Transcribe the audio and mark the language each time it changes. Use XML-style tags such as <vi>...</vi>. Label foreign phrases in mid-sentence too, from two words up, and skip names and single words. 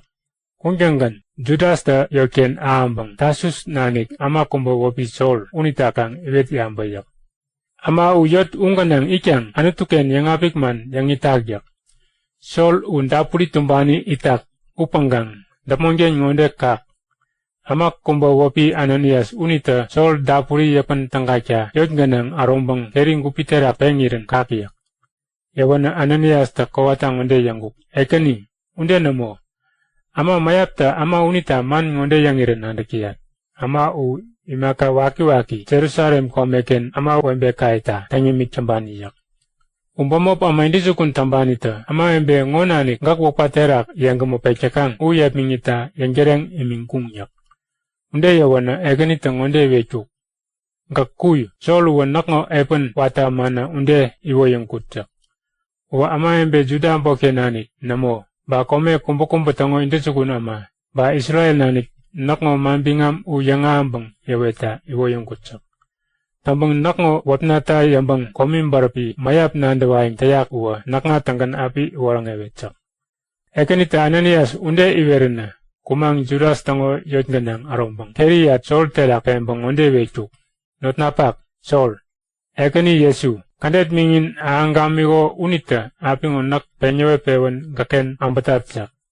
<kgf>Kungjangan Judas da yoken aambang tasus nanik ama kumba wapi sol unitakang iwet yambayak. Ama uyot unganang ikyang anutuken yang apikman yang itagyak. Sol undapuri tumbani itak upanggang damongen ngonde kak. Ama kumba wapi Ananias unita sol dapuri yapan tangkaca yot ganang arombang kering kupitera pengiran kakiyak. Yawana Ananias ta kawatang ngonde yangguk. Ekani unde namo. Ama mayapta ama unita man ngonde yangiran andakiat. Ama imaka waki Jerusalem komeken ama wembe kaita tanyimik cambani yak. Umpamop ama indisukun tambanita ama wembe ngonani ngak wapaterak yang gemopecekang uyap mingita yang jereng imingkung yak. Unde yawana eganita ngonde wechuk. Ngak kuy solu wanakngo epen wata mana unde iwo yang kutsak. Wa ama wembe juda mpokenani namo. Ba kome kumbo tango indisukun ama. Ba Israel nanik nakngo mambingam yangambang yaweta iwo yung kutsak. Tambang nakngo wapnata yambang komim barapi mayap nandawaing tayak uwa naknga tanggan api warang yawetsak. Ekanita Ananias unde iwerena kumang Judas tango yotganang arombang. Teriyat sol telak pembang unde wechuk. Not napak sol. Ekani Yesu. Kandet mingin aangamigo unita aping unak penyewe pewan gaken ambatatsak.</kgf>